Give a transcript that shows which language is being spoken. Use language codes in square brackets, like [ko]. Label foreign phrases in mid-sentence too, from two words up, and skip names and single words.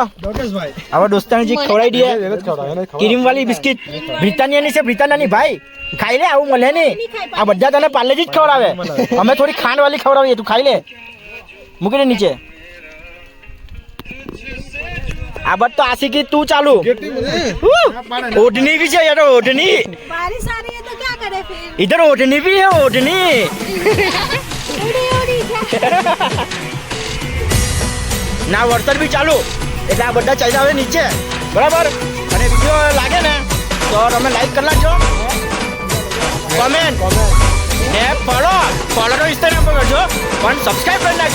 [gu] હવે દોસ્તાર જે ખવડાવી દઈએ ક્રીમ વાળી બિસ્કિટ, બ્રિટાનિયાની છે, બ્રિટાનિયાની. ભાઈ ખાઈ લે, આવું મળે નહીં. આ બધા તને પાર્લેજી જ ખવડાવે, અમે થોડી ખાંડ વાળી ખવડાવીએ. તું ખાઈ લે, મૂકી દે નીચે. આ બધ તો આશિકી તું ચાલુ. [hi] ओढ़नी भी चाहिए तो ओढ़नी, बारिश आ रही है तो क्या करे फिर? इधर ओढ़नी भी है, ओढ़नी. उड़ी उड़ी [gu] ના વરસાદ બી ચાલુ, એટલે આ બધા ચાલ્યા આવે નીચે, બરાબર? અને વિડીયો લાગે ને તો તમે લાઈક કરી નાખજો, કોમેન્ટ ને ફોલો તો ઇન્સ્ટાગ્રામ પર કરજો, પણ સબસ્ક્રાઈબ કરી નાખજો.